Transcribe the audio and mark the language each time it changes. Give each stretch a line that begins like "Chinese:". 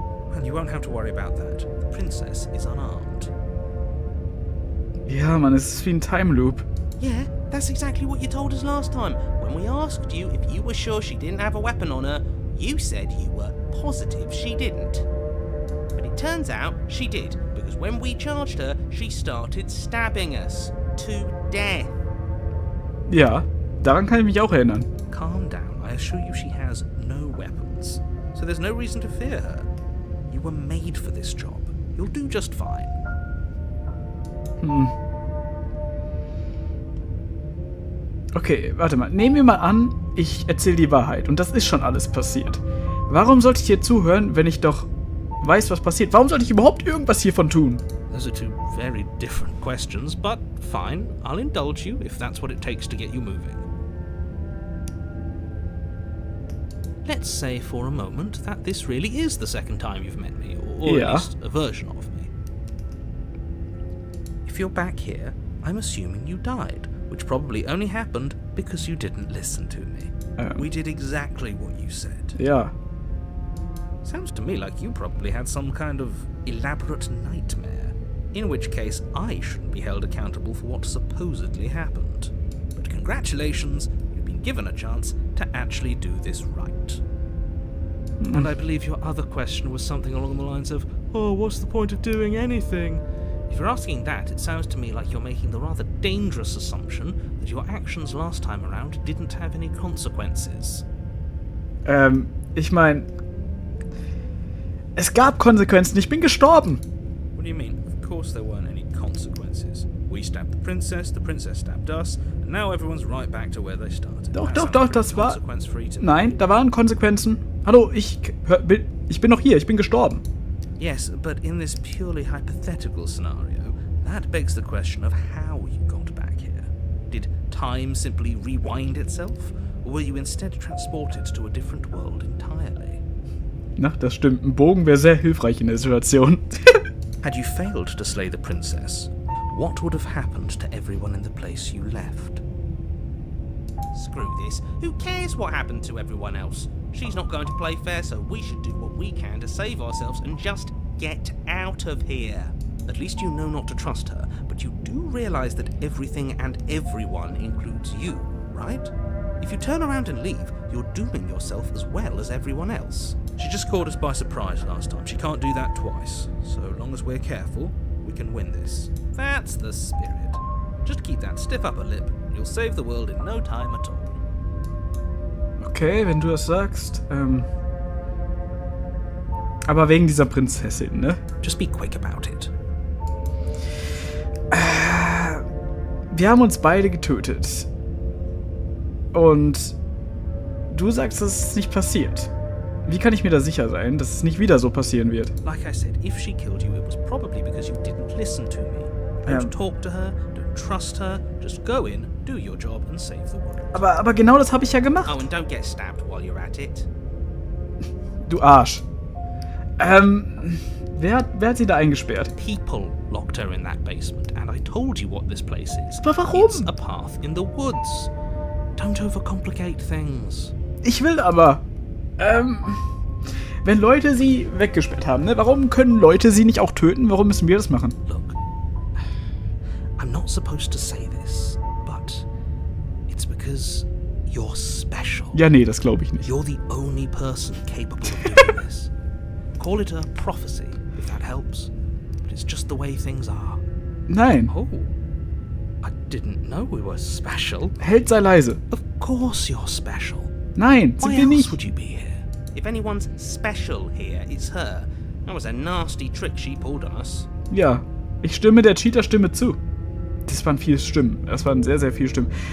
English: Well, you won't have to worry about that. The princess is unarmed.
German: Ja, Mann, es ist wie ein Time Loop.
English: Yeah, that's exactly what you told us last time. When we asked you if you were sure she didn't have a weapon on her, you said you were positive she didn't. But it turns out she did, because when we charged her, she started stabbing us to death.
German: Ja, daran kann ich mich auch erinnern.
English: Calm down. I assure you she has no weapons. So there's no reason to fear her. You were made for this job. You'll do just fine.
German: Okay, warte mal. Nehmen wir mal an, ich erzähle die Wahrheit und das ist schon alles passiert. Warum sollte ich dir zuhören, wenn ich doch weiß, was passiert? Warum sollte ich überhaupt irgendwas hiervon tun?
English: Those are two very different questions, but fine. I'll indulge you if that's what it takes to get you moving. Let's say for a moment that this really is the second time you've met me, or Yeah. at least a version of me. If you're back here, I'm assuming you died, which probably only happened because you didn't listen to me. We did exactly what you said.
German: Ja.
English: Sounds to me like you probably had some kind of elaborate nightmare, in which case I shouldn't be held accountable for what supposedly happened. But congratulations, you've been given a chance to actually do this right. And I believe your other question was something along the lines of, oh, what's the point of doing anything? If you're asking that, it sounds to me like you're making the rather dangerous assumption that your actions last time around didn't have any consequences.
German: Ich meine, es gab Konsequenzen. Ich bin gestorben.
English: What do you mean? Of course there weren't any consequences. We stabbed the princess stabbed us, and now everyone's right back to where they started.
German: Doch,
English: That sounds
German: doch,
English: pretty
German: das war...
English: consequence-free to me.
German: Nein, da waren Konsequenzen. Hallo, ich bin noch hier. Ich bin gestorben.
English: Yes, but in this purely hypothetical scenario, that begs the question of how you got back here. Did time simply rewind itself, or were you instead transported to a different world entirely?
German: Na, das stimmt. Ein Bogen wäre sehr hilfreich in der Situation.
English: Had you failed to slay the princess, what would have happened to everyone in the place you left? Screw this. Who cares what happened to everyone else? She's not going to play fair, so we should do what we can to save ourselves and just get out of here. At least you know not to trust her, but you do realize that everything and everyone includes you, right? If you turn around and leave, you're dooming yourself as well as everyone else. She just caught us by surprise last time. She can't do that twice. So long as we're careful, we can win this. That's the spirit. Just keep that stiff upper lip, and you'll save the world in no time at all.
German: Okay, wenn du das sagst. Aber wegen dieser Prinzessin, ne?
English: Just be quick about it.
German: Wir haben uns beide getötet. Und du sagst, dass es nicht passiert. Wie kann ich mir da sicher sein, dass es nicht wieder so passieren wird?
English: Like I said, if she killed you, it was probably because you didn't listen to me. Don't talk to her, don't trust her, just go in, do your job and save the world.
German: Aber genau das habe ich ja gemacht.
English: Oh, and don't get stabbed while you're at it.
German: Du Arsch. Wer hat sie da eingesperrt?
English: People locked her in that basement, and I told you what this place is.
German: Aber warum?
English: It's a path in the woods. Don't overcomplicate things.
German: Ich will aber. Wenn Leute sie weggesperrt haben, ne? Warum können Leute sie nicht auch töten? Warum müssen wir das machen?
English: Look, I'm not supposed to say this, but it's because You're special.
German: Ja, nee, das glaube ich nicht.
English: You're the only person capable of doing this. Call it a prophecy, if that helps. But it's just the way things are.
German: Nein.
English: Oh, I didn't know we were special.
German: Held, sei leise.
English: Of course you're special.
German: Nein, sind
English: Why
German: wir
English: else
German: nicht.
English: would you be here? If anyone's special here, it's her. That was a nasty trick she pulled on us.
German: Ja, ich stimme der Cheater-Stimme zu. Das waren viele Stimmen. Das waren sehr, sehr viele Stimmen.